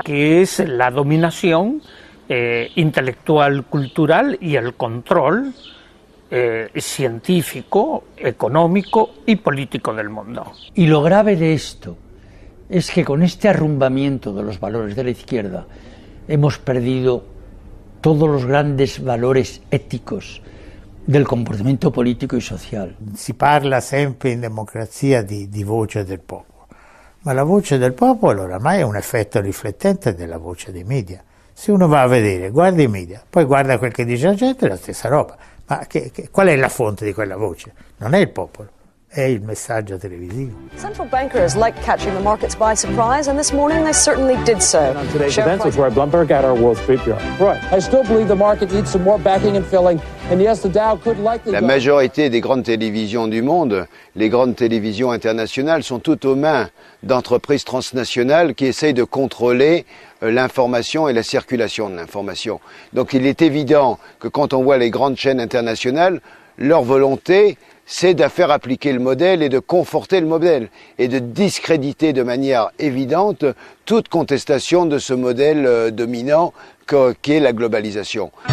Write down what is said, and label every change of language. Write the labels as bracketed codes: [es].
[es] Que es la dominación intelectual, cultural y el control científico, económico y político del mundo. Y lo grave de esto es que con este arrumbamiento de los valores de la izquierda hemos perdido todos los grandes valores éticos del comportamento politico e social. [it] Si parla sempre in democrazia di voce del popolo, ma la voce del popolo oramai è un effetto riflettente della voce dei media. Se uno va a vedere, guarda i media, poi guarda quel che dice la gente, è la stessa roba. Ma qual è la fonte di quella voce? Non è il popolo, è il messaggio televisivo. [en] Central bankers like catching the markets by surprise, and this morning they certainly did so. On today's events with Roy Blumberg at our Wall Street Bureau. Roy, I still believe the market needs some more backing and filling, and yes, the Dow could likely... [fr] La majorité des grandes télévisions du monde, les grandes télévisions internationales, sont toutes aux mains d'entreprises transnationales qui essayent de contrôler l'information et la circulation de l'information. Donc il est évident que quand on voit les grandes chaînes internationales, leur volonté, c'est de faire appliquer le modèle et de conforter le modèle et de discréditer de manière évidente toute contestation de ce modèle dominant qu'est la globalisation.